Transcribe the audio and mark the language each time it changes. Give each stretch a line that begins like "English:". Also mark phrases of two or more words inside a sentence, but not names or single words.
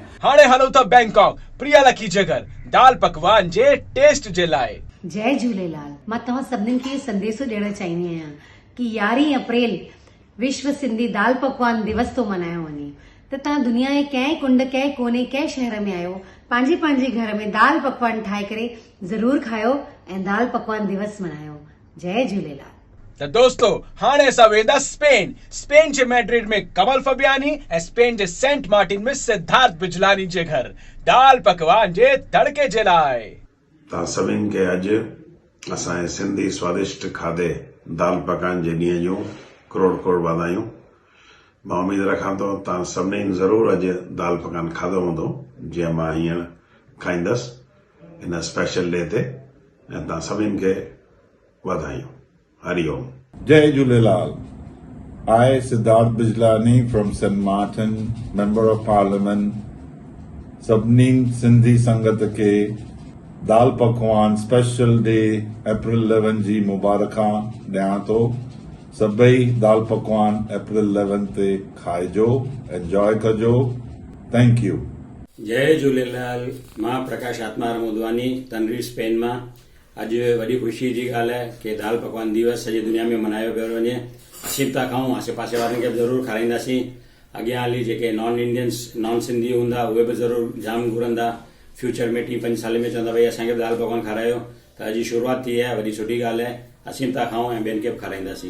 Sindhi: हाणे हलो था बैंकॉक प्रिया लकी जगर दाल पकवान जे टेस्ट जे लाइ। जय झूलेलाल। मां तव्हां सभिनीनि खे संदेशो ॾियणु चाहींदी आहियां कि 11 अप्रैल विश्व सिंधी दाल पकवान दिवस तो मनायो वञे, त तव्हां दुनिया जे कंहिं कुंड कंहिं कोने कंहिं शहर में आहियो, पंहिंजे घर में दाल पकवान ठाहे करे ज़रूर खायो ऐं दाल पकवान दिवस मनायो। जय झूलेलाल। त दोस्तों हाणे असां वेंदा स्पेन जे मैड्रिड में कमल फबियानी ऐं स्पेन जे सेंट मार्टिन में सिद्धार्थ बिजलानी जे घर दाल पकवान जे तड़के जे लाइ। तव्हां सभिनि खे अॼु असांजे सिंधी स्वादिष्ट खाधे दाल पकवान जे ॾींहं जूं करोड़ वाधायूं। मां उमेद रखां थो तव्हां सभिनी ज़रूरु अॼु दाल पकवान खाधो हूंदो जीअं मां हींअर खाईंदसि हिन
English: special day
Sindhi: ते, ऐं तव्हां सभिनि खे वाधायूं। हरिओम। जय झूलेलाल.
English: I, Siddharth Bijlani from St. Martin, Member of Parliament,
Sindhi: सभिनी सिंधी संगत खे दाल पकवान
English: Special Day
Sindhi: अप्रैल 11 जी मुबारक ॾियां थो। सभई दाल पकवान अप्रैल 11 ते खाइजो, एंजॉय कजो।
English: thank you.
Sindhi: जय झूलेलाल। मां प्रकाश आत्माराम मोदवानी तनरी स्पेन मां। अॼु वॾी ख़ुशी जी ॻाल्हि आहे कि दाल पकवान दिवस सॼी दुनिया में मनायो पियो वञे। असीं था खाऊं, आसे पासे वारनि खे बि ज़रूरु खाराईंदासीं। अॻियां हली जेके
English: non Indians non Sindhi
Sindhi: हूंदा उहे बि ज़रूरु जाम घुरंदा। फ्यूचर में 3-5 साल में चवंदा भई असांखे बि दाल पकवान खारायो। त अॼु शुरूआत थी आहे, वॾी सुठी ॻाल्हि आहे। असीं था खाऊं ऐं ॿियनि खे बि खाराईंदासीं।